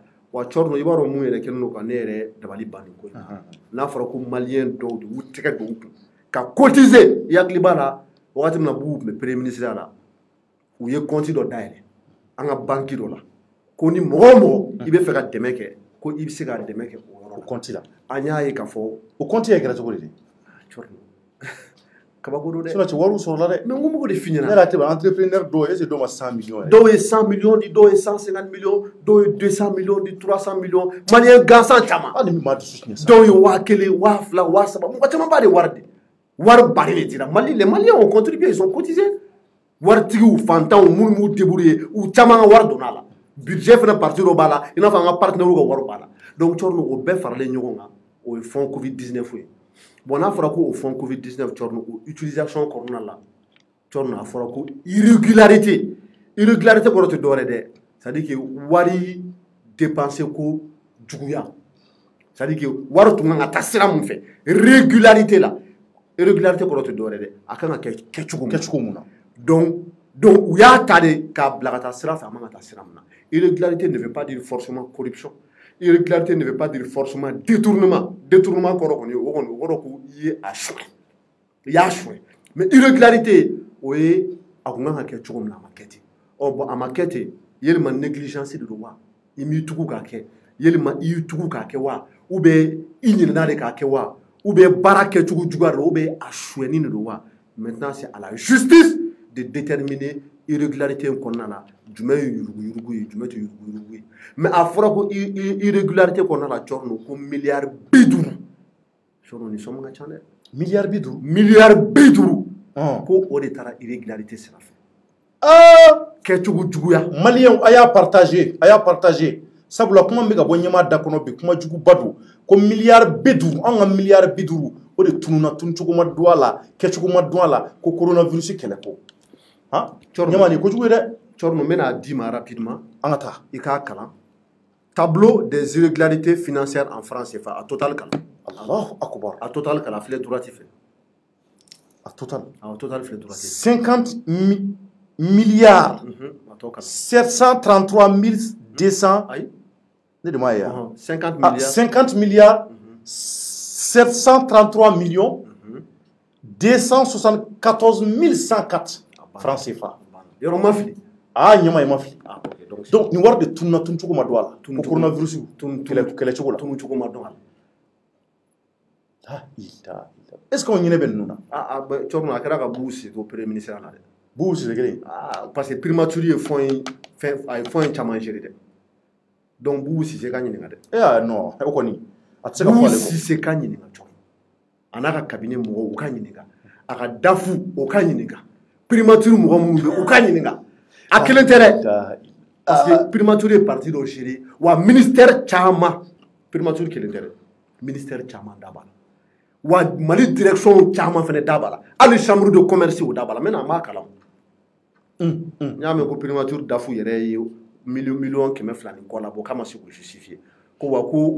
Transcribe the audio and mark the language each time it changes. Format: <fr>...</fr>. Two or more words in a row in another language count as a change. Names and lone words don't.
<bm>wa cɔrɔ i b'a dɔn mun yɛrɛ kɛlen don ka ne yɛrɛ dabali banni ko n'a fɔra ko maliyɛn dɔw de y'u tɛgɛ don u kun ka cotiser i hakili b'a la wagati min na Bubu tun bɛ</bm> <fr>premier ministre</fr> <bm>la u ye compte dɔ dayɛlɛ an ka banque dɔ la ko ni mɔgɔ o mɔgɔ i bɛ fɛ ka dɛmɛ kɛ ko i bɛ se ka dɛmɛ kɛ o yɔrɔ la o compte la an y'a ye k'a fɔ o compte ye kɛra cogo di kabako don dɛ sinon wariw sɔrɔla dɛ mais n ko m'o de f'i ɲɛna ne yɛrɛ tɛ entrepreneur dɔw</bm> <fr>est-ce que</fr> <bm>dɔw ma 100 millions yɛrɛ dɔw ye 100 millions di dɔw ye 150 millions dɔw ye 200 millions di 300 millions maliyɛn gansan caman hali min ma dusu tiɲɛ dɔw ye 1000 2000 3000 mɔgɔ caman b'a de wari de wari bari de dira Mali</bm> <fr>les Maliens ont contribué ils ont cotisé</fr> <bm>waritigiw fantanw minnu m'u débrouiller u caman ka wari donna a la budget fana parti dɔ b'a la i n'a fɔ an ka partenaires ka wari b'a la donc cɔrɔ o bɛɛ faralen ɲɔgɔn kan o ye fonds covid-19 ye bon n'a fɔra ko o fonds covid-19 cɔrɔ o utilisation kɔnɔna la cɔrɔ a fɔra ko irrégularité kɔrɔ tɛ dɔwɛrɛ dɛ</bm> <fr>c'est à dire que</fr> <bm>wari dépenser ko juguya</bm> <fr>c'est-à-dire que</fr> <bm>wari tun kan ka taa sira mun fɛ régularité la irrégularité kɔrɔ tɛ dɔwɛrɛ dɛ a kan ka kɛ kɛcogo mun na donc u y'a ta de k'a bila ka taa sira fɛ a man ka taa sira mun na</bm> <fr>irrégularité ne veut pas dire forcément corruption irrégularité ne veut pas dire forcément détournement</fr> <bm>kɔrɔ kɔni o kɔrɔ ko i ye a soin i y'a soin mais irrégularité o ye a kun kan ka kɛ cogo min na a ma kɛ ten bon a ma kɛ ten yelima négligence de don wa i m'i tugu k'a kɛ yelima i y'i tugu k'a kɛ wa</bm> <fr>ou bien</fr> <bm>i ɲinɛna de k'a kɛ wa</bm> <fr>ou bien</fr> <bm>baara kɛcogo juguya de don ou bien a suɲɛni de don wa</bm> <fr>maintenant c'est à la justice de déterminer</fr> <bm>irrégularité in kɔnɔna na jumɛn ye yurugu-yurugu ye jumɛn tɛ yurugu-yurugu ye mais a fɔra ko irrégularité kɔnɔna la cɔrɔno ko miliyari 50 cɔrɔno ni sɔmu ka ca dɛ miliyari 50 miliyari 50 ko o de taara irrégularité sira fɛ kɛcogo juguya maliyɛnw a y'a partager sabula kuma min bɛ ka bɔ ɲɛmaa da kɔnɔ bi kuma juguba don ko miliyari 50 anw ka miliyari 50 o de tununa tuncogo ma don a la kɛcogo ma don a la ko coronavirus kɛlɛ ko ɲɛmaa nin kojugu ye dɛ cɔrɔno n bɛna d'i ma rapidement an ka taa i k'a kalan</bm> <fr>tableau des irrégularités financières en francs CFA</fr> <bm>a total kalan</bm> <ar>Allahu akbar</ar> <bm>a total kalan filɛ droite fɛ a total filɛ droite</bm> <fr>50 milliards 733 200</fr> <bm>ayi ne de m'a ye</bm> <fr>50 milliards 733 millions 274 104 francs CFA</fr> <bm>yɔrɔ ma fili ɲɛmaa ye ma fili donc nin wari de tununa tuncogo ma don a la ko coronavirus kɛlɛcogo la tuncogo ma don a la</bm> <fr>est ce que</fr> <bm>o ɲinɛ bɛ ninnu na cɔrɔno a kɛra ka bugu sigi o</bm> <fr>premier ministre</fr> <bm>la dɛ bugu sigi kelen</bm> <fr>parce que</fr> <bm>primature ye fɔn in caman gérer dɛ donc bugu sise ka ɲininka dɛ non o kɔni a tɛ se ka fɔ ale kɔ sise ka ɲininka cɔrɔno a n'a ka cabinet mɔgɔw o ka ɲininka a ka dafu o ka ɲininka primature mɔgɔ minnu bɛ u ka ɲininka a kelen tɛ dɛ</bm> <fr>parce que</fr> <bm>primature ye parti dɔ gérer wa ministère caman primature kelen tɛ dɛ ministère caman da b'a la wa Mali direction caman fana da b'a la hali</bm> <fr>chambre de commerce</fr> <bm>o da b'a la maintenant an b'a kalan n y'a mɛn ko primature dafu yɛrɛ ye miliyɔn 200 ni kɔ labɔ k'a ma se k'o justifier ko wa ko</bm>